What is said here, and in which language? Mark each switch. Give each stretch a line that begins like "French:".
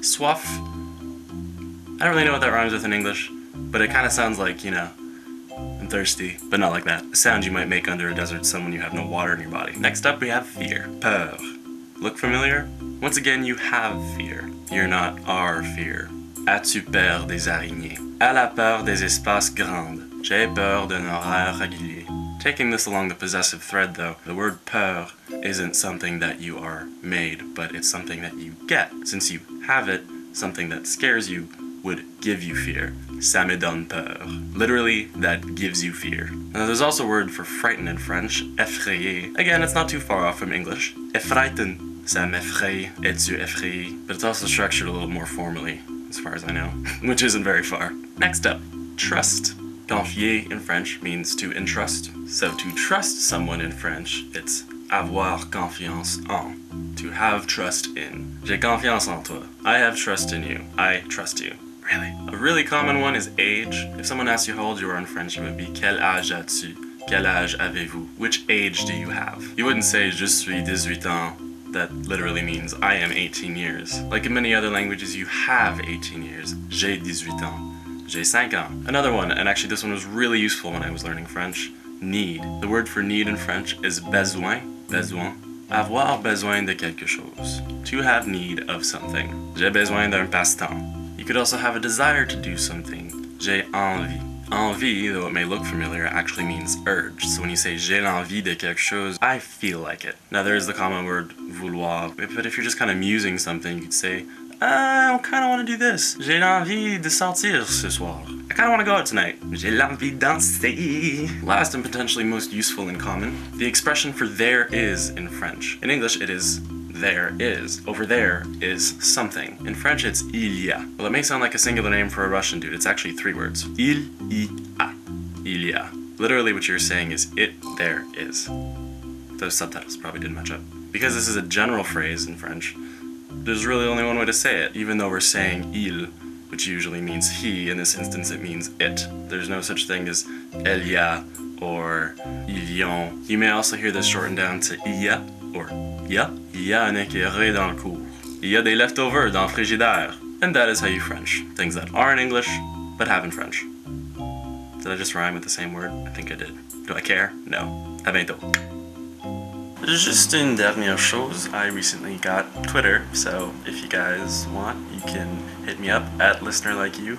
English: Soif, I don't really know what that rhymes with in English, but it kind of sounds like, you know, I'm thirsty, but not like that. A sound you might make under a desert sun when you have no water in your body. Next up we have fear. Peur. Look familiar? Once again, you have fear. You're not are fear.
French: As-tu peur des araignées? Elle a peur des espaces grands. J'ai peur d'un horaire régulier.
English: Taking this along the possessive thread though, the word peur isn't something that you are made, but it's something that you get. Since you have it, something that scares you would give you fear.
French: Ça me donne peur.
English: Literally, that gives you fear. Now there's also a word for frighten in French, effrayer. Again, it's not too far off from English.
French: Effreiten, ça m'effraie, es-tu effrayé?
English: But it's also structured a little more formally, as far as I know, which isn't very far. Next up, trust. Confier in French means to entrust. So to trust someone in French, it's avoir confiance en. To have trust in.
French: J'ai confiance en toi.
English: I have trust in you. I trust you. Really? A really common one is age. If someone asks you how old you are in French, it would be
French: quel âge as-tu? Quel âge avez-vous?
English: Which age do you have? You wouldn't say
French: je suis 18 ans.
English: That literally means I am 18 years. Like in many other languages, you have 18 years.
French: J'ai 18 ans. J'ai 5 ans.
English: Another one, and actually this one was really useful when I was learning French, need. The word for need in French is besoin.
French: Besoin. Avoir besoin de quelque chose.
English: To have need of something.
French: J'ai besoin d'un passe-temps.
English: You could also have a desire to do something.
French: J'ai envie.
English: Envie, though it may look familiar, actually means urge. So when you say
French: j'ai l'envie de quelque chose,
English: I feel like it. Now there is the common word vouloir, but if you're just kind of musing something, you could say, I kind of want to do this.
French: J'ai l'envie de sortir ce soir.
English: I kind of want to go out tonight.
French: J'ai l'envie de danser.
English: Last and potentially most useful in common, the expression for there is in French. In English, it is there is. Over there is something. In French, it's il y a. Well, it may sound like a singular name for a Russian dude. It's actually 3 words.
French: Il y a. Il y a.
English: Literally what you're saying is it there is. Those subtitles probably didn't match up. Because this is a general phrase in French, there's really only one way to say it, even though we're saying il, which usually means he. In this instance, it means it. There's no such thing as elle y a or ils y ont. You may also hear this shortened down to il y a or ya.
French: Il y a un écureuil dans le cours. Il y a des leftovers dans le frigidaire.
English: And that is how you French. Things that are in English, but have in French. Did I just rhyme with the same word? I think I did. Do I care? No.
French: À bientôt.
English: Just
French: une dernière chose,
English: I recently got Twitter, so if you guys want, you can hit me up at listenerlikeyou.